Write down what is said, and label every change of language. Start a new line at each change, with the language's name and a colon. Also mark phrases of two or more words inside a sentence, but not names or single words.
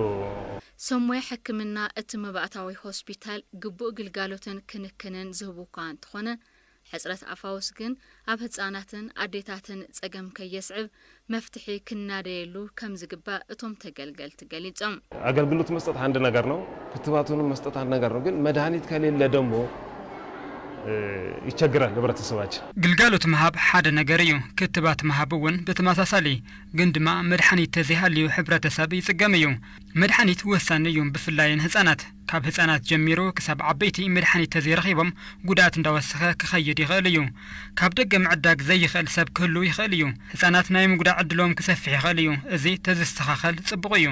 Tigrinya: ሰሙያ ሕክምና እቲ መባእታዊ ሆስፒታል ግቡእ ግልጋሎትን ክንክንን ዝህቡካ እንትኾነ ሕጽረት ኣፋውስ ግን ኣብ ህፃናትን ኣዴታትን ጸገም ከየስዕብ መፍትሒ ክናደየሉ ከም ዝግባእ እቶም ተገልገልቲ ገሊጾም
Amharic: ኣገልግሎት መስጠት አንድ ነገር ነው ክትባቱን መስጠት አንድ ነገር ነው ግን መድኃኒት ከሌለ ደግሞ ይቸግራል ህብረተሰባችን
Tigrinya: ግልጋሎት መሃብ ሓደ ነገር እዩ ክትባት መሃብ እውን በተመሳሳሊ ግን ድማ መድኃኒት ተዘይሃልዩ ህብረተሰብ ይጽገም እዩ መድኃኒት ወሳኒ እዩ ብፍላይን ህፃናት ካብ ህፃናት ጀሚሩ ክሳብ ዓበይቲ መድኃኒት ተዘይረኺቦም ጉዳት እንዳወሰኸ ክኸይድ ይኽእል እዩ ካብ ደገ ምዕዳግ ዘይኽእል ሰብ ክህሉ ይኽእል እዩ ህፃናት ናይ ምጉዳዕ ዕድሎም ክሰፍሕ ይኽእል እዩ እዚ ተዘስተኻኸል ጽቡቕ እዩ